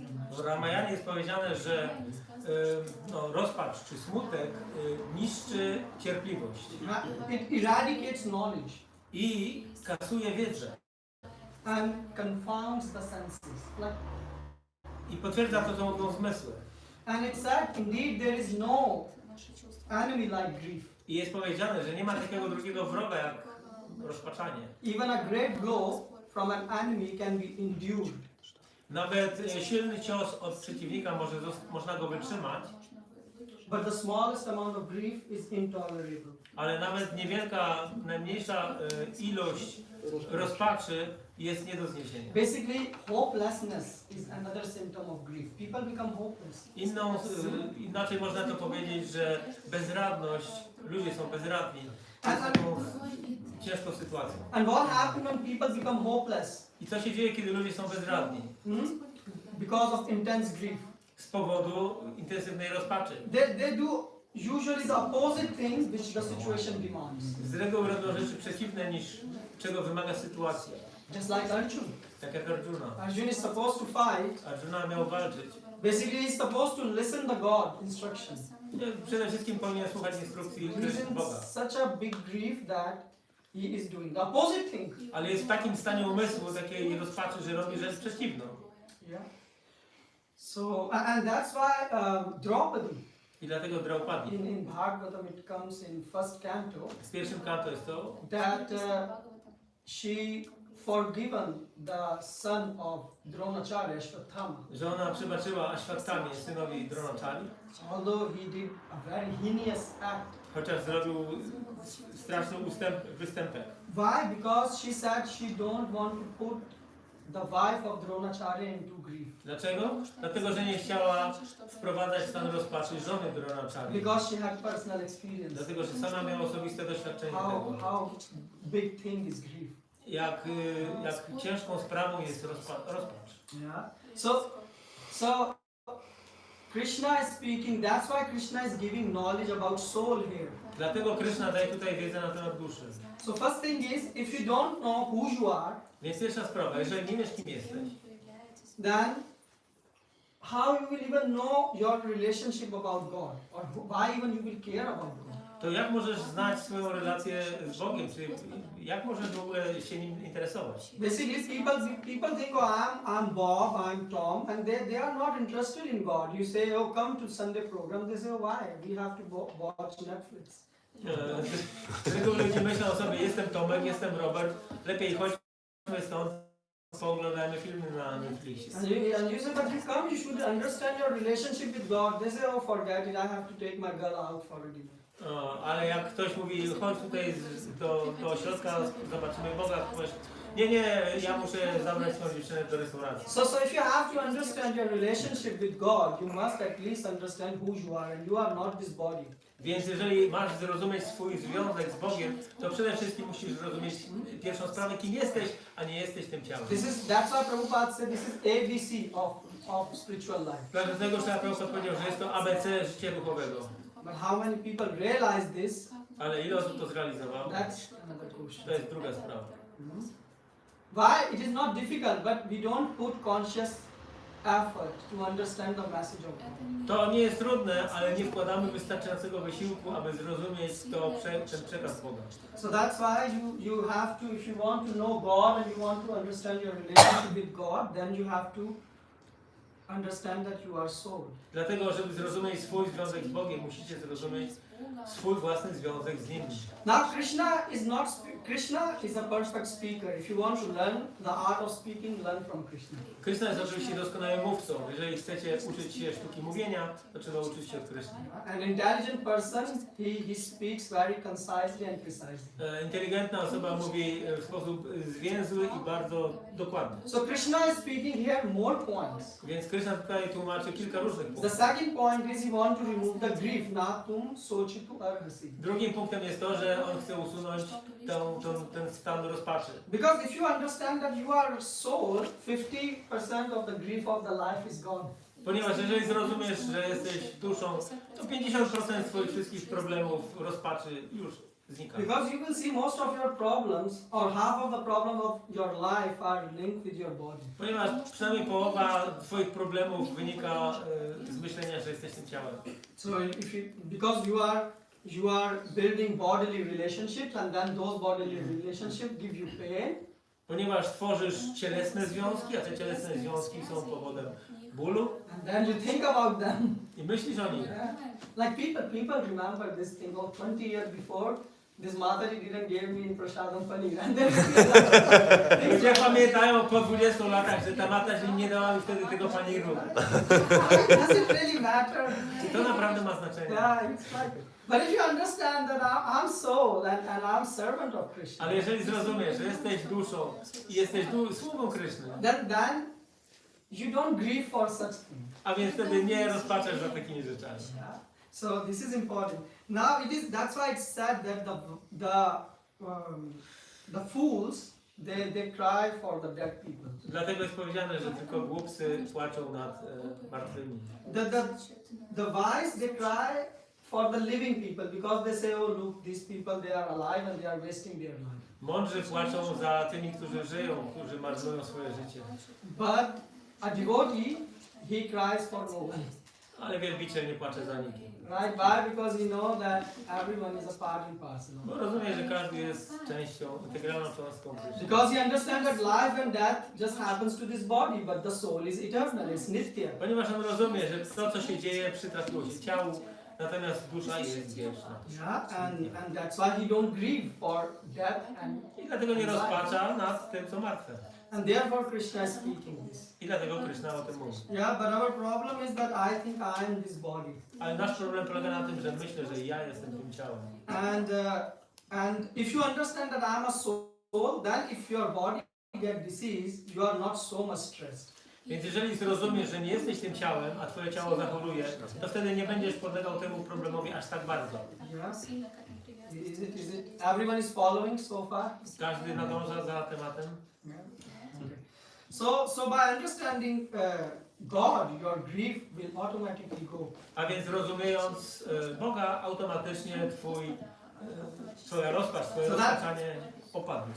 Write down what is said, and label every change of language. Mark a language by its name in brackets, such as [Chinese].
[Polish] W Ramayanie jest powiedziane, że rozpacz czy smutek niszczy cierpliwość [English] It eradicates knowledge [Polish] i kasuje wiedzę. [English] and confounds the senses. [Polish] I potwierdza to, co mówią zmysły. [English] And it's said, indeed, there is no enemy like grief. [Polish] I jest powiedziane, że nie ma takiego drugiego wroga jak rozpaczanie. [English] Even a great blow from an enemy can be endured. [Polish] Nawet silny cios od przeciwnika można go wytrzymać, [English] But the smallest amount of grief is intolerable. [Polish] ale nawet niewielka, najmniejsza ilość rozpaczy jest nie do zniesienia. [English] Basically, hopelessness is another symptom of grief. People become hopeless. [Polish] Inaczej można to powiedzieć, że bezradność, ludzie są bezradni, [English] And, [Polish] są taką ciężką sytuacją. [English] and what happens when people become hopeless? [Polish] I co się dzieje, kiedy ludzie są bezradni? [English] Because of intense grief. [Polish] Z powodu intensywnej rozpaczy. [English] They do usually the opposite things which the situation demands. [Polish] Z reguły robią rzeczy przeciwne niż czego wymaga sytuacja. [English] Just like Arjuna. [Polish] Tak jak Arjuna. [English] Arjuna is supposed to fight. [Polish] Arjuna miał walczyć. [English] Basically, he's supposed to listen to God instructions. [Polish] Przede wszystkim powinien słuchać instrukcji [English] He's in [Polish] Boga. [English] such a big grief that he is doing the opposite thing. [Polish] Ale jest w takim stanie umysłu, takiej rozpaczy, że robi rzecz przeciwną. [English] Yeah. So, and that's why Draupadi, [Polish] I dlatego Draupadi. [English] in Bhagavatam, it comes in first canto, [Polish] W pierwszym kanto jest to, [English] that she forgiven the son of Dronacharya, Ashwatthama, [Polish] że ona przebaczyła Ashwatthamie, synowi Dronacharyi, [English] although he did a very heinous act. [Polish] chociaż zrobił straszny występek. [English] Why? Because she said she don't want to put the wife of Dronacharya into grief. [Polish] Dlaczego? Dlatego, że nie chciała wprowadzać w stan rozpaczy żony Dronacharyi. [English] Because she had personal experience. [Polish] Dlatego, że sama miała osobiste doświadczenie tego. [English] How big thing is grief. [Polish] Jak ciężką sprawą jest rozpacz. [English] Yeah. So Krishna is speaking. That's why Krishna is giving knowledge about soul here. [Polish] Dlatego Krishna daje tutaj wiedzę na temat duszy. [English] So first thing is, if you don't know who you are, [Polish] Więc pierwsza sprawa, jeżeli nie wiesz, kim jesteś, [English] then how you will even know your relationship about God, or why even you will care about God. [Polish] to jak możesz znać swoją relację z Bogiem, czy jak możesz w ogóle się nim interesować? [English] Basically, people think, oh, I'm Bob, I'm Tom, and they are not interested in God. You say, oh, come to Sunday program. They say, oh, why? We have to watch Netflix. [Polish] Z reguły ludzie myślą o sobie, jestem Tomek, jestem Robert, lepiej chodźmy stąd, pooglądajmy filmy na Netflixie. [English] And you say, but you come, you should understand your relationship with God. They say, oh, forget it, I have to take my girl out for a dinner. [Polish] Ale jak ktoś mówi, chodź tutaj do ośrodka, zobaczymy Boga, powiesz, nie, ja muszę zabrać swoją dziewczynę do restauracji. [English] So if you have to understand your relationship with God, you must at least understand who you are, and you are not this body. [Polish] Więc jeżeli masz zrozumieć swój związek z Bogiem, to przede wszystkim musisz zrozumieć pierwszą sprawę, kim jesteś, a nie jesteś tym ciałem. [English] That's why Prabhupada said this is ABC of spiritual life. [Polish] Dlatego, że Prabhu powiedział, że jest to ABC życia duchowego. [English] But how many people realize this? [Polish] Ale ile osób to zrealizowało? [English] That's another question. [Polish] To jest druga sprawa. [English] Why? It is not difficult, but we don't put conscious effort to understand the message of God. [Polish] To nie jest trudne, ale nie wkładamy wystarczającego wysiłku, aby zrozumieć ten przekaz Boga. [English] So that's why you have to, if you want to know God and you want to understand your relationship with God, then you have to understand that you are soul. [Polish] Dlatego, żeby zrozumieć swój związek z Bogiem, musicie zrozumieć swój własny związek z Nim. [English] Now Krishna is a perfect speaker. If you want to learn the art of speaking, learn from Krishna. [Polish] Krishna jest oczywiście doskonałym mówcą. Jeżeli chcecie uczyć się sztuki mówienia, to trzeba uczyć się od Krishna. [English] An intelligent person, he speaks very concisely and precisely. [Polish] Inteligentna osoba mówi w sposób zwięzły i bardzo dokładny. [English] So Krishna is speaking here more points. [Polish] Więc Krishna tutaj tłumaczy kilka różnych [English] The [Polish] punktów. [English] second point is he want to remove the grief, [Sanskrit] natum sochitu arhasi. [Polish] Drugim punktem jest to, że on chce usunąć tą ten stan rozpaczy. [English] Because if you understand that you are soul, 50% of the grief of the life is gone. [Polish] Ponieważ jeżeli zrozumiesz, że jesteś duszą, to 50% swoich wszystkich problemów, rozpaczy już znika. [English] Because you will see most of your problems, or half of the problem of your life are linked with your body. [Polish] Ponieważ przynajmniej połowa twoich problemów wynika z myślenia, że jesteś tym ciałem. [English] So because you are building bodily relationships, and then those bodily relationships give you pain. [Polish] Ponieważ tworzysz cielesne związki, a te cielesne związki są powodem bólu. [English] And then you think about them. [Polish] I myślisz o nich. [English] Yeah. Like people remember this thing. Oh, 20 years before, this Mataji didn't give me prasadam paneer. And then [Polish] Ludzie pamiętają po 20 latach, że ta mata się nie dała mi wtedy tego paniru. [English] does it really matter? [Polish] Czy to naprawdę ma znaczenie? [English] Yeah, it's like. But if you understand that I'm soul and I'm servant of Krishna, [Polish] Ale jeżeli zrozumiesz, że jesteś duszą i jesteś sługą Kryszny, [English] then you don't grieve for such things. [Polish] a więc wtedy nie rozpaczasz za takimi rzeczami. [English] Yeah. So this is important. Now that's why it's said that the fools they cry for the dead people. [Polish] Dlatego jest powiedziane, że tylko głupcy płaczą nad martwymi. [English] The wise they cry for the living people because they say, oh look, these people they are alive and they are wasting their life. [Polish] Mądrzy płaczą za tymi, którzy żyją, którzy marnują swoje życie. [English] But a devotee, he cries for no one. [Polish] Ale wielbiciel nie płacze za nikim. [English] Right? Why? Because he knows that everyone is a part and parcel. [Polish] Bo rozumie, że każdy jest częścią, integralną cząstką Kryszny. [English] Because he understands that life and death just happens to this body, but the soul is eternal, it's nitya. [Polish] Ponieważ on rozumie, że to, co się dzieje, przytrafiło się ciału, natomiast dusza jest wieczna. [English] Yeah, and that's why he don't grieve for death [Polish] I dlatego nie rozpacza nad tym, co martwe. [English] and therefore Krishna is speaking this. [Polish] I dlatego Kryszna o tym mówi. [English] Yeah, but our problem is that I think I am this body. [Polish] Ale nasz problem polega na tym, że myślę, że ja jestem tym ciałem. [English] And if you understand that I am a soul, then if your body get diseased, you are not so much stressed. [Polish] Więc jeżeli zrozumiesz, że nie jesteś tym ciałem, a twoje ciało zachoruje, to wtedy nie będziesz podlegał temu problemowi aż tak bardzo. [English] Yeah. Is it everyone is following so far? [Polish] Każdy nadąża za tematem. [English] Yeah. Okay. So by understanding God, your grief will automatically go. [Polish] A więc rozumiejąc Boga, automatycznie twoja rozpacz, twoje rozpaczanie opadnie.